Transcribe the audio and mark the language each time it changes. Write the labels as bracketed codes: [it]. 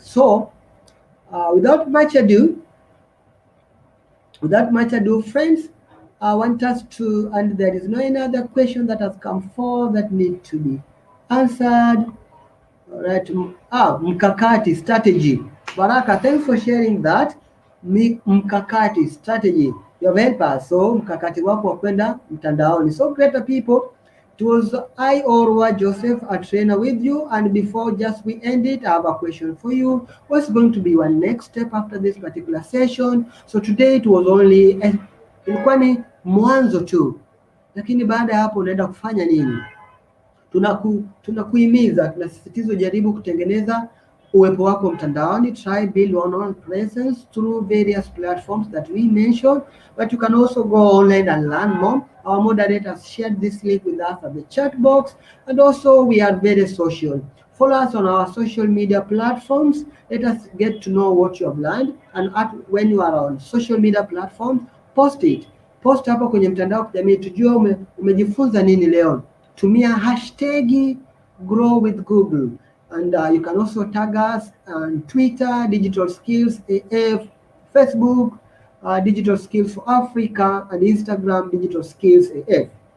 [en] So without much ado, friends, I want us to, and there is no another question that has come forward that need to be answered. All right. Mkakati, strategy. Baraka, thanks for sharing that. Mkakati, strategy, your helper. [sw] So mkakati wako wa kwenda mtandaoni. [en] So greater people, it was I, Orwa Joseph, a trainer with you, and before just we end it, I have a question for you. What's going to be your next step after this particular session? So today it was only [sw] ilikuwa ni mwanzo tu, lakini baada ya hapo unaenda kufanya nini? Tunakuhimiza, tunasisitiza jaribu kutengeneza uwepo wako mtandaoni. [en] Try build online presence through various platforms that we mentioned, but you can also go online and learn more. Our moderators shared this link with us at the chat box, and also we are very social. Follow us on our social media platforms. Let us get to know what you have learned, and when you are on social media platforms, post it. [sw] Post hapa kwenye mtandao wa kijamii tujue umejifunza nini leo. [en] Tumia hashtag grow with Google, and you can also tag us on Twitter, Digital Skills AF, Facebook, Digital Skills for Africa, and Instagram, Digital Skills AF.